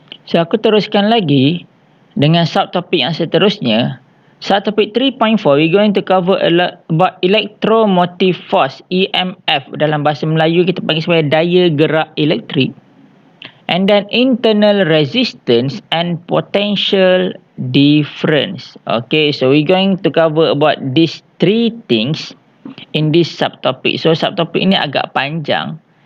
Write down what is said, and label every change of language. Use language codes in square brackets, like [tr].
[ms] So, aku teruskan lagi dengan subtopik yang seterusnya. [en] Subtopik 3.4, we're going to cover about electromotive force, EMF. [ms] Dalam bahasa Melayu, kita panggil sebagai daya gerak elektrik. And then internal resistance and potential difference. [en] Okay, so we're going to cover about these three things in this subtopic. [ms] So, subtopik ini agak panjang.